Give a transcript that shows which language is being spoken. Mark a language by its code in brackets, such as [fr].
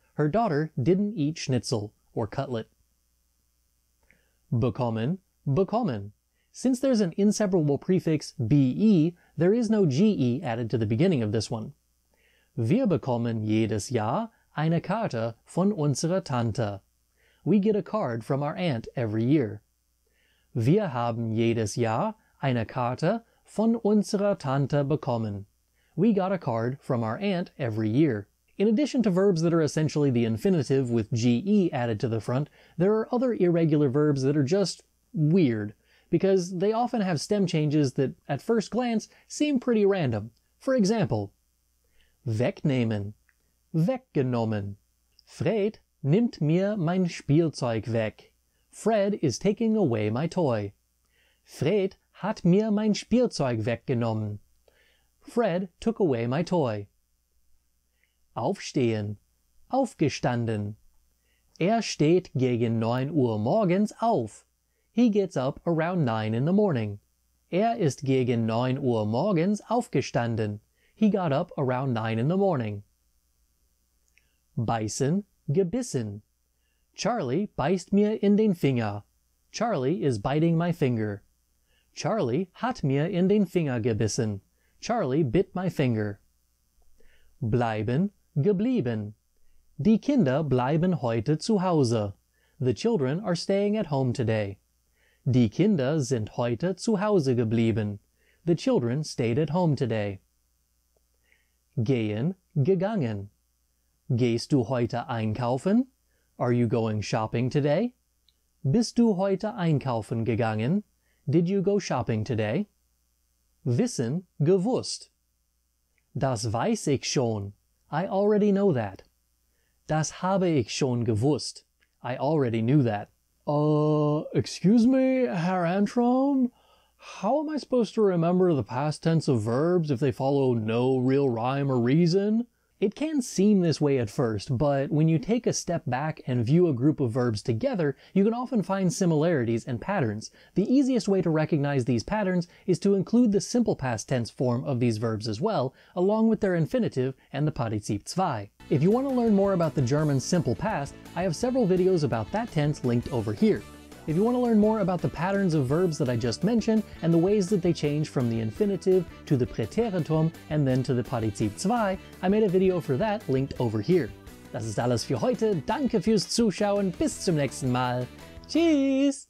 [en] Her daughter didn't eat Schnitzel or cutlet. [de] Bekommen, bekommen. [en] Since there's an inseparable prefix be, there is no ge added to the beginning of this one. [de] Wir bekommen jedes Jahr eine Karte von unserer Tante. [en] We get a card from our aunt every year. [de] Wir haben jedes Jahr eine Karte von unserer Tante bekommen. [en] We got a card from our aunt every year. In addition to verbs that are essentially the infinitive with ge added to the front, there are other irregular verbs that are just weird, because they often have stem changes that at first glance seem pretty random. For example, [de] wegnehmen, weggenommen. Fred nimmt mir mein Spielzeug weg. [en] Fred is taking away my toy. [de] Fred hat mir mein Spielzeug weggenommen. [en] Fred took away my toy. [de] Aufstehen, aufgestanden. Steht gegen 9 Uhr morgens auf. [en] He gets up around 9 in the morning. [de] Ist gegen 9 Uhr morgens aufgestanden. [en] He got up around 9 in the morning. [de] Beißen, gebissen. Charlie beißt mir in den Finger. [en] Charlie is biting my finger. [de] Charlie hat mir in den Finger gebissen. [en] Charlie bit my finger. [de] Bleiben, geblieben. Die Kinder bleiben heute zu Hause. [en] The children are staying at home today. [de] Die Kinder sind heute zu Hause geblieben. [en] The children stayed at home today. [de] Gehen, gegangen. Gehst du heute einkaufen? [en] Are you going shopping today? [de] Bist du heute einkaufen gegangen? [en] Did you go shopping today? [de] Wissen, gewusst. Das weiß ich schon. [en] I already know that. [de] Das habe ich schon gewusst. [en] I already knew that. Excuse me, Herr Antrim? How am I supposed to remember the past tense of verbs if they follow no real rhyme or reason? It can seem this way at first, but when you take a step back and view a group of verbs together, you can often find similarities and patterns. The easiest way to recognize these patterns is to include the simple past tense form of these verbs as well, along with their infinitive and the Partizip 2. If you want to learn more about the German simple past, I have several videos about that tense linked over here. If you want to learn more about the patterns of verbs that I just mentioned and the ways that they change from the infinitive to the Präteritum and then to the Partizip 2, I made a video for that linked over here. [de] Das ist alles für heute. Danke fürs Zuschauen. Bis zum nächsten Mal. Tschüss!